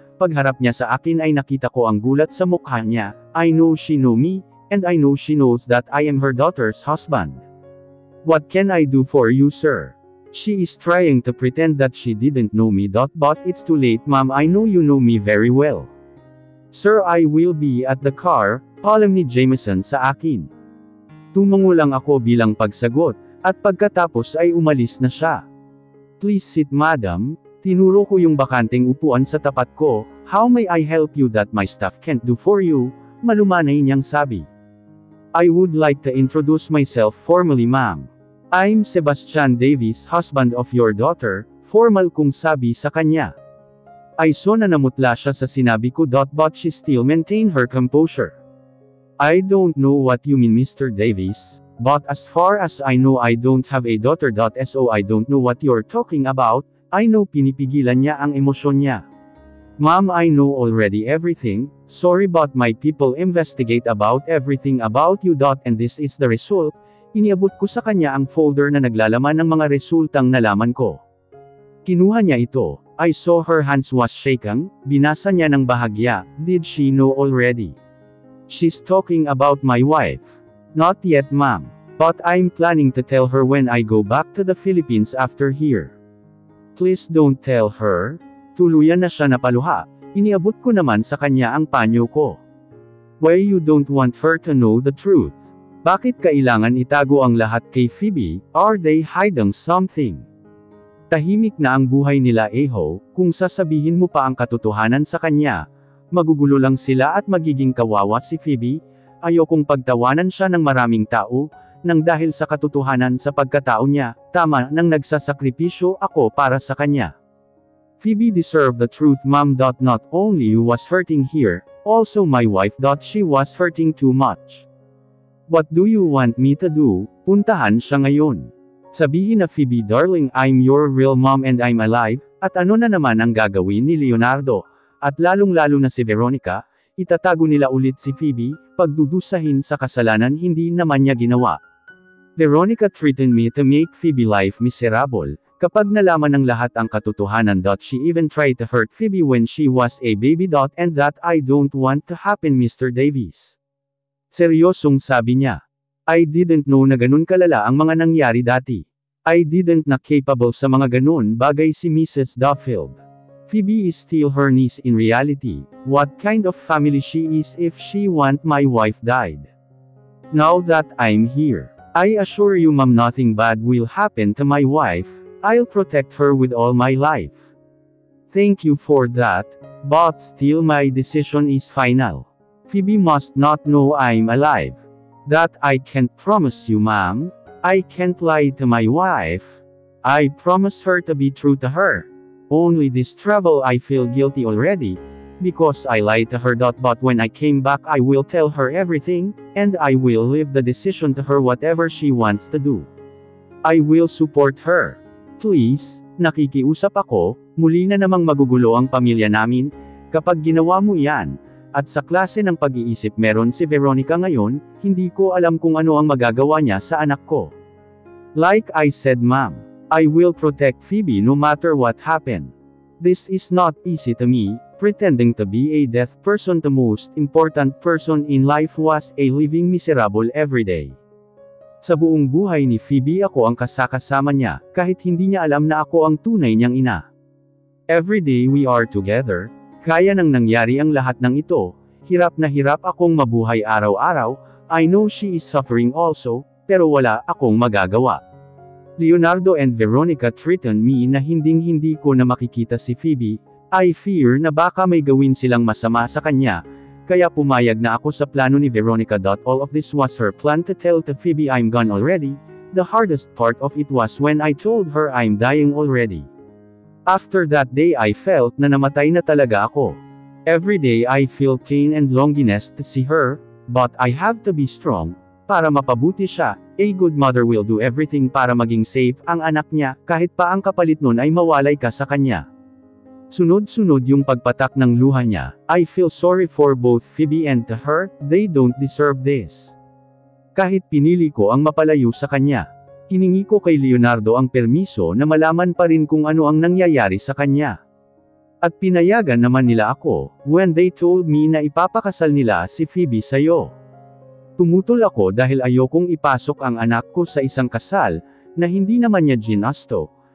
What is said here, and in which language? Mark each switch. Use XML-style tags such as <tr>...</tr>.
<tl>Pagharap niya sa akin ay nakita ko ang gulat sa mukha niya,</tl> <en>I know she know me, and I know she knows that I am her daughter's husband. What can I do for you, sir? She is trying to pretend that she didn't know me. But it's too late, ma'am, I know you know me very well. Sir, I will be at the car,</en> <tl>paalam ni Jameson sa akin. Tumungo lang ako bilang pagsagot, at pagkatapos ay umalis na siya.</tl> <en>Please sit, madam.</en> <tl>Tinuro ko yung bakanteng upuan sa tapat ko,</tl> <en>how may I help you that my staff can't do for you,</en> <tl>malumanay niyang sabi.</tl> <en>I would like to introduce myself formally, ma'am. I'm Sebastian Davis, husband of your daughter,</en> <tl>formal kong sabi sa kanya. Ay so na namutla siya sa sinabi ko.</tl> <en>But she still maintained her composure. I don't know what you mean, Mr. Davis, but as far as I know I don't have a daughter. So I don't know what you're talking about. I know,</en> <tl>pinipigilan niya ang emosyon niya.</tl> <en>Ma'am, I know already everything, sorry but my people investigate about everything about you. And this is the result.</en> <tl>Iniabot ko sa kanya ang folder na naglalaman ng mga resultang nalaman ko. Kinuha niya ito,</tl> <en>I saw her hands was shaking,</en> <tl>binasa niya ng bahagya,</tl> <en>did she know already? She's talking about my wife. Not yet, ma'am, but I'm planning to tell her when I go back to the Philippines after here. Please don't tell her.</en> <tl>Tuluyan na siya napaluha, iniabot ko naman sa kanya ang panyo ko.</tl> <en>Why you don't want her to know the truth?</en> <tl>Bakit kailangan itago ang lahat kay Phoebe,</tl> <en>are they hiding something?</en> <tl>Tahimik na ang buhay nila Eho, kung sasabihin mo pa ang katotohanan sa kanya, Magugulo lang sila at magiging kawawa si Phoebe. Ayokong pagtawanan siya ng maraming tao, nang dahil sa katotohanan sa pagkatao niya, tama nang nagsasakripisyo ako para sa kanya.</tl> <en>Phoebe deserved the truth, mom. Not only you was hurting here, also my wife. She was hurting too much. What do you want me to do?</en> <tl>Puntahan siya ngayon. Sabihin na,</tl> <en>Phoebe darling, I'm your real mom and I'm alive.</en> <tl>At ano na naman ang gagawin ni Leonardo? At lalong-lalo na si Veronica, itatago nila ulit si Phoebe, pagdudusahin sa kasalanan hindi naman niya ginawa.</tl> <en>Veronica threatened me to make Phoebe life miserable.</en> <tl>Kapag nalaman ng lahat ang katotohanan.</tl> <en>She even tried to hurt Phoebe when she was a baby. And that I don't want to happen, Mr.</en> <tl>Davies. Seryosong sabi niya.</tl> <en>I didn't know</en> <tl>na ganun kalala ang mga nangyari dati.</tl> <en>I didn't</en> <tl>na capable sa mga ganun bagay si Mrs. Duffield.</tl> <en>Phoebe is still her niece in reality. What kind of family she is if she want my wife died? Now that I'm here, I assure you, mom, nothing bad will happen to my wife. I'll protect her with all my life. Thank you for that, but still my decision is final. Phoebe must not know I'm alive. That I can't promise you, ma'am. I can't lie to my wife. I promise her to be true to her. Only this travel I feel guilty already, because I lied to her. But when I came back I will tell her everything, and I will leave the decision to her whatever she wants to do. I will support her.</en> <tl>Please, nakikiusap ako, muli na namang magugulo ang pamilya namin, kapag ginawa mo yan. At sa klase ng pag-iisip meron si Veronica ngayon, hindi ko alam kung ano ang magagawa niya sa anak ko.</tl> <en>Like I said, ma'am, I will protect Phoebe no matter what happen. This is not easy to me. Pretending to be a deaf person, the most important person in life was a living miserable every day.</en> <tl>Sa buong buhay ni Phoebe ako ang kasakasama niya, kahit hindi niya alam na ako ang tunay niyang ina.</tl> <en>Every day we are together,</en> <tl>kaya nang nangyari ang lahat ng ito, hirap na hirap akong mabuhay araw-araw.</tl> <en>I know she is suffering also,</en> <tl>pero wala akong magagawa.</tl> <en>Leonardo and Veronica threatened me</en> <tl>na hinding-hindi ko na makikita si Phoebe.</tl> <en>I fear</en> <tl>na baka may gawin silang masama sa kanya, kaya pumayag na ako sa plano ni Veronica.</tl> <en>All of this was her plan to tell to Phoebe I'm gone already. The hardest part of it was when I told her I'm dying already. After that day I felt</en> <tl>na namatay na talaga ako.</tl> <en>Every day I feel pain and loneliness to see her, but I have to be strong,</en> <tl>para mapabuti siya.</tl> <en>A good mother will do everything</en> <tl>para maging safe ang anak niya, kahit pa ang kapalit nun ay mawalay ka sa kanya. Sunod-sunod yung pagpatak ng luha niya.</tl> <en>I feel sorry for both Phoebe and to her, they don't deserve this.</en> <tl>Kahit pinili ko ang mapalayo sa kanya, hiningi ko kay Leonardo ang permiso na malaman pa rin kung ano ang nangyayari sa kanya. At pinayagan naman nila ako,</tl> <en>when they told me</en> <tl>na ipapakasal nila si Phoebe sa'yo. Tumutol ako dahil ayokong ipasok ang anak ko sa isang kasal, na hindi naman niya ginasto.</tl>